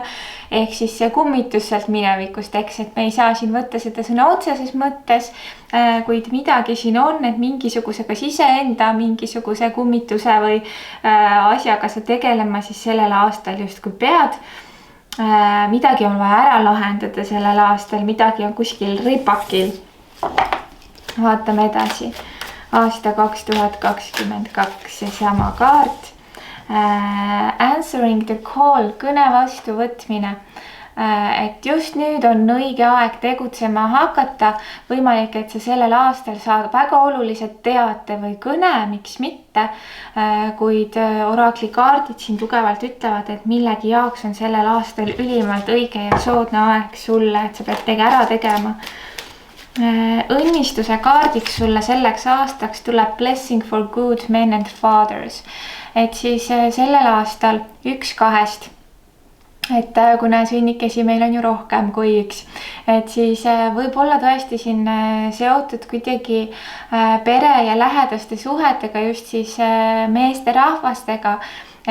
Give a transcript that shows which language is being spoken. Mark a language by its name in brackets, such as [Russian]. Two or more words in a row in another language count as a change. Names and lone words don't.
[Estonian] Ehk siis see kummitus sealt minevikust, eks, et me ei saa siin võtta seda sõna otseses mõttes, kuid midagi siin on, et mingisuguse kas iseenda mingisuguse kummituse või asjaga sa tegelema siis sellel aastal justkui pead. Midagi on vaja ära lahendada sellel aastal, midagi on kuskil ripakil. Vaatame edasi. Aasta 2022 seesama kaart. [English] Answering the call, [Estonian] kõne vastu võtmine. Et just nüüd on õige aeg tegutsema hakata. Võimalik, et sa sellel aastal saad väga olulised teate või kõne, miks mitte. Kuid oraklikaardid siin tugevalt ütlevad, et millegi jaoks on sellel aastal ülimalt õige ja soodne aeg sulle, et sa pead ära tegema. Õnnistuse kaardiks sulle selleks aastaks tuleb [English] blessing for good men and fathers. [Estonian] Et siis sellel aastal 1 2. Et kuna sünnikesi meil on ju rohkem kui 1. Et siis võib olla tõesti siin seotud kuidagi pere ja lähedaste suhetega, just siis meesterahvastega.